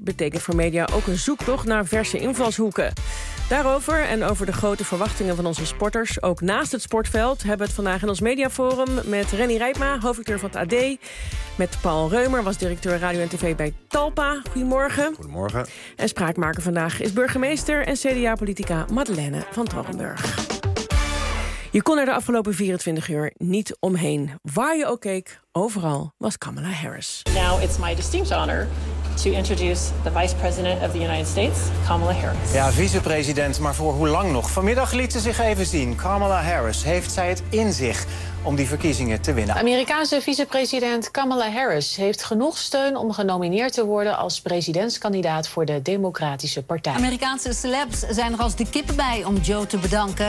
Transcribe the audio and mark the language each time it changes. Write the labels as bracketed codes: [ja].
[nl] Betekent voor media ook een zoektocht naar verse invalshoeken. Daarover en over de grote verwachtingen van onze sporters, ook naast het sportveld, hebben we het vandaag in ons Mediaforum met Renny Rijpma, hoofdredacteur van het AD. Met Paul Reumer, was directeur radio en tv bij Talpa. Goedemorgen. Goedemorgen. En spraakmaker vandaag is burgemeester en CDA-politica Madeleine van Torenburg. Je kon er de afgelopen 24 uur niet omheen. Waar je ook keek, overal was Kamala Harris. [en] Now it's my distinct honor to introduce the Vice President of the United States, Kamala Harris. [nl] Ja, vicepresident, maar voor hoe lang nog? Vanmiddag liet ze zich even zien. Kamala Harris, heeft zij het in zich om die verkiezingen te winnen? Amerikaanse vicepresident Kamala Harris heeft genoeg steun om genomineerd te worden als presidentskandidaat voor de Democratische Partij. Amerikaanse celebs zijn er als de kippen bij om Joe te bedanken.